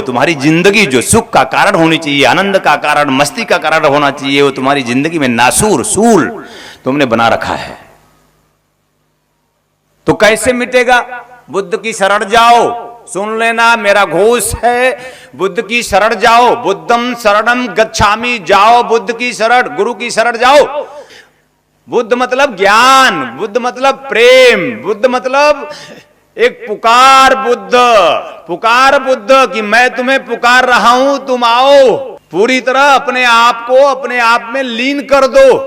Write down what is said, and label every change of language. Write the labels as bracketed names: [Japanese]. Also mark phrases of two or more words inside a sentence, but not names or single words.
[Hindi] तुम्हारी जिंदगी जो सुख का कारण होनी चाहिए, आनंद का कारण, मस्ती का कारण होना चाहिए, वो तुम्हारी जिंदगी में नासूर सूल तुमने बना रखा है। तो कैसे मिटेगा? बुद्ध की शरण जाओ, सुन लेना मेरा घोष है, बुद्ध की शरण जाओ, [Pali] बुद्धम शरणम गच्छामि, [Hindi] जाओ बुद्ध की शरण, गुरु की शरण जाओ। बुद्ध मतलब ज्ञान, बुद्ध मतलब प्रेम, बुद्ध मतलब एक पुकार बुद्ध, पुकार बुद्ध कि मैं तुम्हें पुकार रहा हूं, तुम आओ, पूरी तरह अपने आप को अपने आप में लीन कर दो।